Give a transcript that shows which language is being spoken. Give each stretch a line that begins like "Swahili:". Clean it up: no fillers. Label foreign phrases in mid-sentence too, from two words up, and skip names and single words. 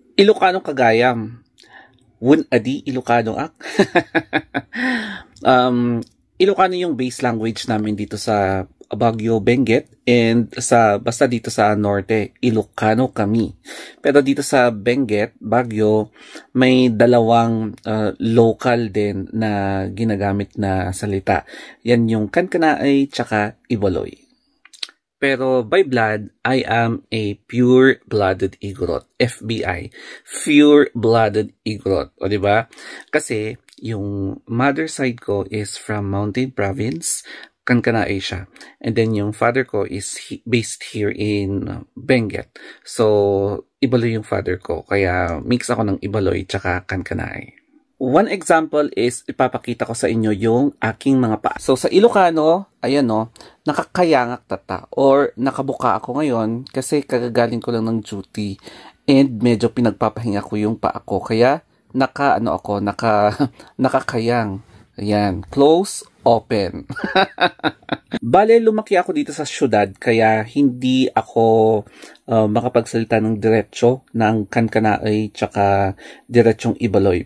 Iloko: Ilocano kagayam. Wun adi Ilocano ak.
Filipino: Ilocano yung
English: base language
Filipino: namin dito sa Baguio, Benguet, and basta dito sa norte, Ilocano kami. Pero dito sa Benguet, Baguio, may dalawang local din na ginagamit na salita. Yan yung Kankanaay tsaka Ibaloy. Pero
English: by blood, I am a pure-blooded Igorot. FBI. Pure-blooded Igorot.
Filipino: O diba? Kasi yung
English: mother side
Filipino: ko
English: is from Mountain Province,
Filipino: Kankanaay siya.
English: And then
Filipino: yung father ko
English: is based here in Benguet.
Filipino: So, Ibaloy yung father ko. Kaya mix ako ng Ibaloy tsaka Kankanaay.
English: One example is,
Filipino: ipapakita ko sa inyo yung aking mga paa. So, sa Ilocano, ayan no,
Iloko: nakakayangak tata
Filipino: or nakabuka ako ngayon kasi kagagaling ko lang ng duty and medyo pinagpapahinga ko yung paa ko. Kaya, nakakayang.
English: Ayan, close, open.
Filipino: Bale, lumaki ako dito sa syudad kaya hindi ako makapagsalita ng diretso ng Kankanaay tsaka diretsong Ibaloy.